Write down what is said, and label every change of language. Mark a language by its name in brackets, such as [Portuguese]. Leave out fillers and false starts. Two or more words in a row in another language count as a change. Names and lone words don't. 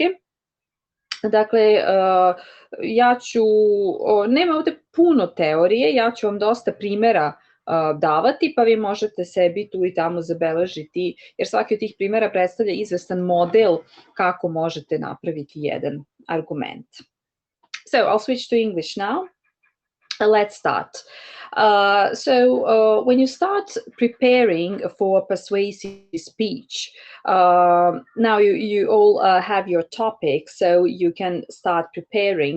[Serbian] Dakle, nema ovde puno teorije, ja ću vam dosta primera davati, pa vi možete sebi tu i tamo zabeležiti, jer svaki od tih primera predstavlja izvestan model kako možete napraviti jedan argument. [English] So, I'll switch to English now. Let's start. When you start preparing for persuasive speech, now you all have your topic, so you can start preparing.